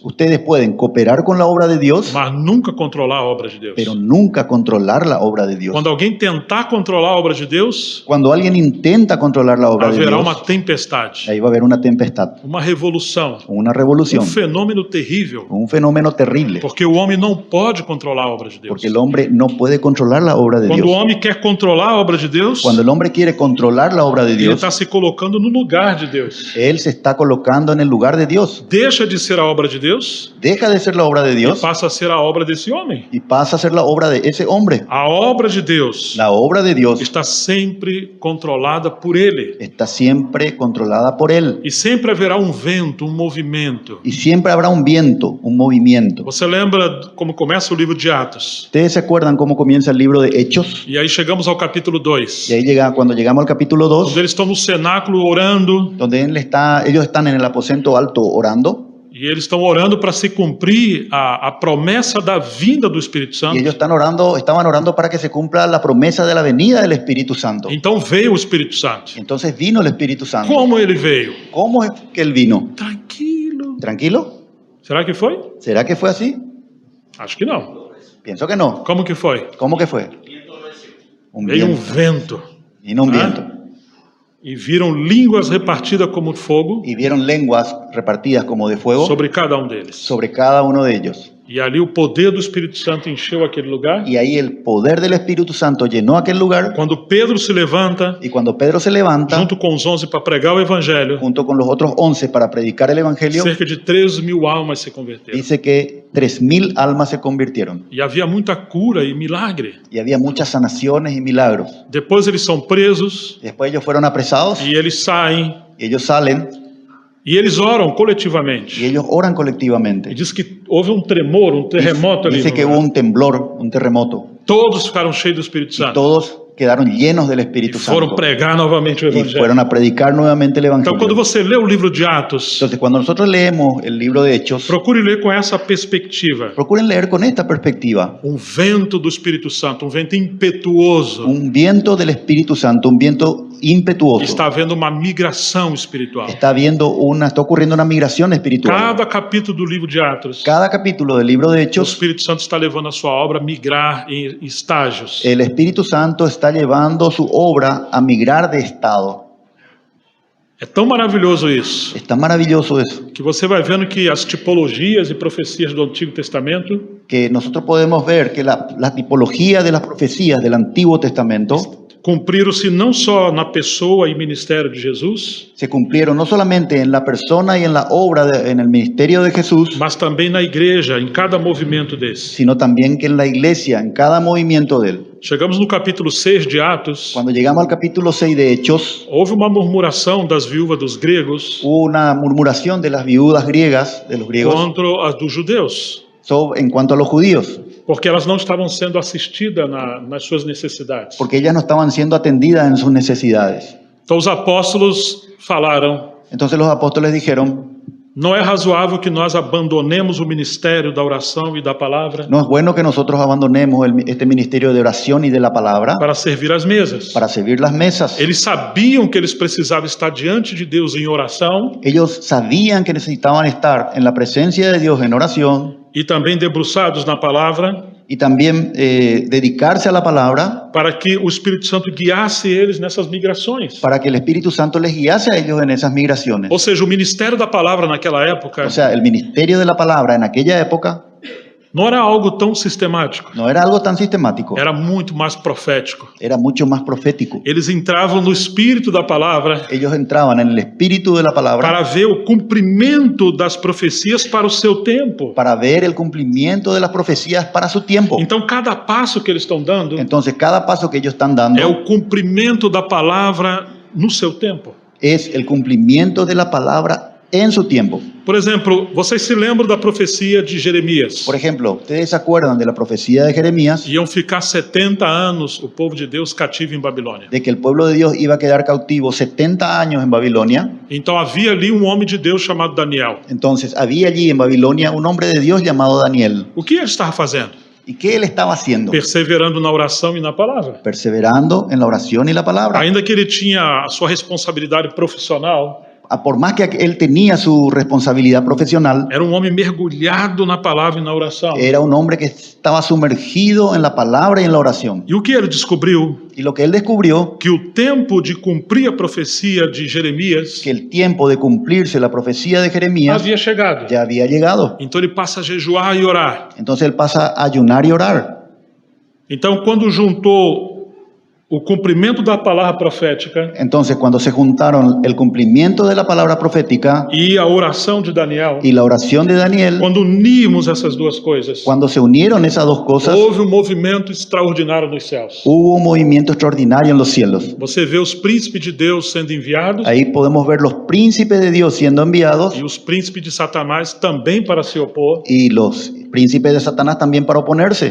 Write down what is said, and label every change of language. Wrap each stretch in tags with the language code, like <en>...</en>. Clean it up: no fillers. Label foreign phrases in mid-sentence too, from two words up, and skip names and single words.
<es>Ustedes pueden cooperar con la obra de Dios,</es> <pt>mas nunca controlar a obra de Deus.</pt> <es>pero nunca controlar la obra de Dios.</es> <pt>Quando alguém tentar controlar a obra de Deus,</pt> <es>Cuando alguien intenta controlar la obra de</es> <pt>haverá</pt> <es>Dios,</es> <pt>uma tempestade,</pt> <es>ahí va a haber una tempestad,</es> <pt>uma revolução,</pt> <es>una revolución,</es> <pt>fenômeno terrível,</pt> <es>un fenómeno terrible,</es> <pt>porque o homem não pode controlar a obra de Deus.</pt> <es>porque el hombre no puede controlar la obra de</es> <pt>Quando o</pt> <es>Dios.</es> <pt>homem quer controlar a obra de Deus,</pt> <es>Cuando el hombre quiere controlar la obra de</es> <pt>ele</pt> <es>Dios,</es> <pt>está se colocando no lugar de Deus.</pt> <es>él se está colocando en el lugar de Dios.</es> <pt>Deixa de ser a obra de Deus</pt> <es>Deja de ser la obra de</es> <pt>e</pt> <es>Dios</es> <pt>passa a ser a obra desse homem.</pt> <es>y pasa a ser la obra de ese hombre.</es> <pt>A obra de Deus</pt> <es>La obra de Dios</es> <pt>está sempre controlada por ele.</pt> <es>está siempre controlada por él.</es> <pt>E sempre haverá um vento, um movimento.</pt> <es>Y siempre habrá un viento, un movimiento.</es> <pt>Você lembra como começa o livro de Atos?</pt> <es>¿Ustedes se acuerdan cómo comienza el libro de Hechos?</es> <pt>E aí chegamos ao capítulo 2,</pt> <es>Y ahí cuando llegamos al capítulo 2,</es> <pt>onde eles estão no cenáculo orando,</pt> <es>donde ellos están en el aposento alto orando,</es> <pt>e eles estão orando para se cumprir a promessa da vinda do Espírito</pt> <es>y</es> <pt>Santo.</pt> <es>ellos estaban orando para que se cumpla la promesa de la venida del Espíritu Santo.</es> <pt>Então veio o Espírito Santo.</pt> <es>Entonces vino el Espíritu Santo.</es> <pt>Como ele veio?</pt> <es>¿Cómo es que él vino?</es> <pt>Tranquilo.</pt> <es>¿Tranquilo?</es> <pt>Será que foi?</pt> <es>¿Será que fue así?</es> <pt>Acho que não.</pt> <es>Pienso que no.</es> <pt>Como que foi?</pt> <es>¿Cómo que fue? Un</es> <pt>Veio um</pt> <es>viento.</es> <pt>vento.</pt> <es>Vino un Ah. viento.</es> <pt>E viram línguas repartidas como fogo</pt> <es>Y vieron lenguas repartidas como de fuego</es> <pt>sobre cada um deles.</pt> <es>sobre cada uno de ellos.</es> <pt>E ali o poder do Espírito Santo encheu aquele lugar.</pt> <es>y ahí el poder del Espíritu Santo llenó aquel lugar.</es> <pt>Quando Pedro se levanta,</pt> <es>Y cuando Pedro se levanta,</es> <pt>junto com os 11 para pregar o evangelho,</pt> <es>junto con los otros 11 para predicar el Evangelio,</es> <pt>cerca de 13.000 almas se converteram.</pt> <es>dice que 3.000 almas se convirtieron.</es> <pt>E havia muita cura e milagre.</pt> <es>Y había muchas sanaciones y milagros.</es> <pt>Depois eles são presos</pt> <es>Después ellos fueron apresados</es> <pt>e eles saem</pt> <es>y ellos salen</es> <pt>e eles oram</pt> <es>y</es> <pt>coletivamente.</pt> <es>ellos oran</es> <pt>E</pt> <es>colectivamente.</es> <pt>diz que houve um tremor, um terremoto ali.</pt> <es>Dice</es> <pt>no</pt> <es>que</es> <pt>lugar.</pt> <es>hubo un temblor, un terremoto,</es> <pt>Todos ficaram cheios do Espírito</pt> <es>y</es> <pt>Santo</pt> <es>todos quedaron llenos del</es> <pt>e</pt> <es>Espíritu</es> <pt>foram</pt> <es>Santo</es> <pt>pregar novamente o</pt> <es>y</es> <pt>evangelho.</pt> <es>fueron a predicar nuevamente el</es> <pt>Então, quando</pt> <es>Evangelio.</es> <pt>você lê o livro de Atos,</pt> <es>Entonces, cuando nosotros leemos el libro de Hechos,</es> <pt>procure ler com essa perspectiva.</pt> <es>procuren leer con esta perspectiva.</es> <pt>Um vento do Espírito Santo, um vento impetuoso.</pt> <es>Un viento del Espíritu Santo, un viento impetuoso.</es> <pt>Está havendo uma migração espiritual.</pt> <es>Está ocurriendo una migración espiritual.</es> <pt>Cada capítulo do livro de Atos,</pt> <es>Cada capítulo del libro de</es> <pt>o</pt> <es>Hechos,</es> <pt>Espírito Santo está levando a sua obra a migrar em estágios.</pt> <es>el Espíritu Santo está llevando su obra a migrar de estado.</es> <pt>É tão maravilhoso isso,</pt> <es>Está maravilloso eso,</es> <pt>que você vai vendo que as tipologias e profecias do Antigo Testamento</pt> <es>que nosotros podemos ver que la tipología de las profecías del Antiguo Testamento</es> <pt>cumpriram-se não só na pessoa e ministério de Jesus,</pt> <es>se cumplieron no solamente en la persona y en la obra, en el ministerio de Jesús,</es> <pt>mas também na igreja, em cada movimento desse.</pt> <es>sino también que en la iglesia, en cada movimiento de él.</es> <pt>Chegamos no capítulo 6 de Atos,</pt> <es>Cuando llegamos al capítulo 6 de Hechos,</es> <pt>houve uma murmuração das viúvas dos gregos</pt> <es>hubo una murmuración de las viudas griegas, de los griegos,</es> <pt>contra as dos judeus,</pt> <es>en cuanto a los judíos,</es> <pt>porque elas não estavam sendo assistidas nas suas necessidades.</pt> <es>porque ellas no estaban siendo atendidas en sus necesidades.</es> <pt>Então os apóstolos falaram:</pt> <es>Entonces los apóstoles dijeron,</es> <pt>não é razoável que nós abandonemos o ministério da oração e da palavra</pt> <es>no es bueno que nosotros abandonemos este ministerio de oración y de la palabra</es> <pt>para servir as mesas.</pt> <es>para servir las mesas.</es> <pt>Eles sabiam que eles precisavam estar diante de Deus em oração</pt> <es>Ellos sabían que necesitaban estar en la presencia de Dios en oración</es> <pt>e também debruçados na palavra,</pt> <es>y también dedicarse a la palabra</es> <pt>para que o Espírito Santo guiasse eles nessas migrações.</pt> <es>para que el Espíritu Santo les guiase a ellos en esas migraciones.</es> <pt>Ou seja, o ministério da palavra naquela época</pt> <es>O sea, el ministerio de la palabra en aquella época</es> <pt>não era algo tão sistemático,</pt> <es>no era algo tan sistemático,</es> <pt>era muito mais profético.</pt> <es>era mucho más profético.</es> <pt>Eles entravam no espírito da palavra</pt> <es>Ellos entraban en el espíritu de la palabra</es> <pt>para ver o cumprimento das profecias para o seu tempo.</pt> <es>para ver el cumplimiento de las profecías para su tiempo.</es> <pt>Então, cada passo que eles estão dando</pt> <es>Entonces, cada paso que ellos están dando</es> <pt>é o cumprimento da palavra no seu tempo.</pt> <es>es el cumplimiento de la palabra en su tiempo.</es> <pt>Por exemplo, vocês se lembram da profecia de Jeremias?</pt> <es>Por ejemplo, ¿ustedes se acuerdan de la profecía de Jeremías</es> <pt>Iam ficar 70 anos o povo de Deus cativo em Babilônia.</pt> <es>de que el pueblo de Dios iba a quedar cautivo 70 años en Babilonia?</es> <pt>Então havia ali um homem de Deus chamado Daniel.</pt> <es>Entonces, había allí en Babilonia un hombre de Dios llamado Daniel.</es> <pt>O que ele estava fazendo?</pt> <es>¿Y qué él estaba haciendo?</es> <pt>Perseverando na oração e na palavra.</pt> <es>Perseverando en la oración y la palabra.</es> <pt>Ainda que ele tinha a sua responsabilidade profissional,</pt> <es>Por más que él tenía su responsabilidad profesional,</es> <pt>era um homem mergulhado na palavra e na oração.</pt> <es>era un hombre que estaba sumergido en la palabra y en la oración.</es> <pt>E o que ele descobriu?</pt> <es>Y lo que él descubrió,</es> <pt>Que o tempo de cumprir a profecia de Jeremias</pt> <es>que el tiempo de cumplirse la profecía de Jeremías</es> <pt>havia chegado.</pt> <es>ya había llegado.</es> <pt>Então ele passa a jejuar e orar.</pt> <es>Entonces él pasa a ayunar y orar.</es> <pt>Então, quando juntou o cumprimento da palavra profética</pt> <es>Entonces cuando se juntaron el cumplimiento de la palabra profética</es> <pt>e a oração de Daniel,</pt> <es>y la oración de Daniel,</es> <pt>quando unimos essas duas coisas,</pt> <es>cuando se unieron esas dos cosas,</es> <pt>houve um movimento extraordinário nos céus.</pt> <es>hubo un movimiento extraordinario en los cielos.</es> <pt>Você vê os príncipes de Deus sendo enviados</pt> <es>Ahí podemos ver los príncipes de Dios siendo enviados</es> <pt>e os príncipes de Satanás também para se opor,</pt> <es>y los príncipes de Satanás también para oponerse,</es>